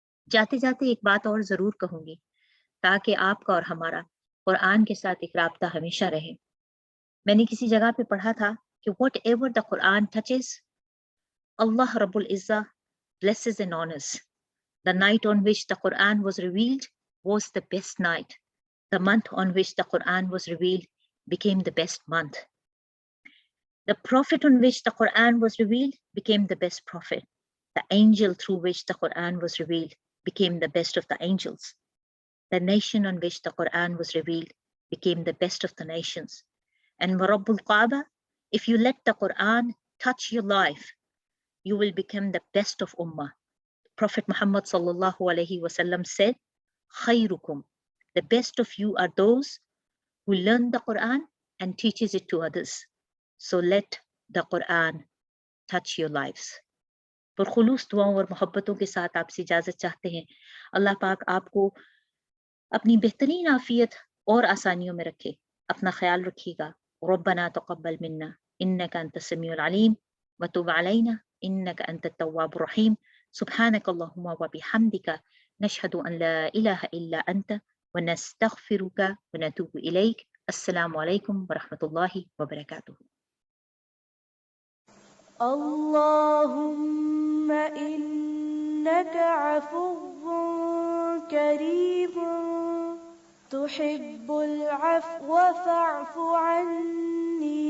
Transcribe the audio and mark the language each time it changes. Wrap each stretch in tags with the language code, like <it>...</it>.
<ur>جاتے جاتے ایک بات اور ضرور کہوں گی تاکہ آپ کا اور ہمارا قرآن کے ساتھ ایک رابطہ ہمیشہ رہے۔ میں نے کسی جگہ پہ پڑھا تھا کہ</ur> <en>whatever the Quran touches,</en> <ur>اللہ رب العزہ</ur> <en>blesses and honors. The night on which the Quran was revealed was the best night. The month on which the Quran was revealed became the best month. The prophet on which the Quran was revealed became the best prophet. The angel through which the Quran was revealed became the best of the angels. The nation on which the Quran was revealed became the best of the nations. And Rabbul Kaaba, if you let the Quran touch your life, you will become the best of Ummah. Prophet Muhammad sallallahu alaihi wasallam said, "Khayrukum," the best of you are those who learn the Quran and teaches it to others. So let the Quran touch your lives.</en> <ur>پرخلوص دعاؤں اور محبتوں کے ساتھ آپ سے اجازت چاہتے ہیں۔ اللہ پاک آپ کو اپنی بہترین عافیت اور آسانیوں میں رکھے۔ اپنا خیال رکھیے گا۔</ur> <ar>ربنا تقبل منا انک انت السمیع العلیم وتب علینا انک انت التواب الرحیم۔ سبحانک اللہم وبحمدک نشہد ان لا الہ الا انت ونستغفرک ونتوب الیک۔</ar> <ur>السلام علیکم ورحمۃ اللہ وبرکاتہ۔</ur> <ar>اللهم إنك عفو كريم تحب العفو فاعف عني.</ar>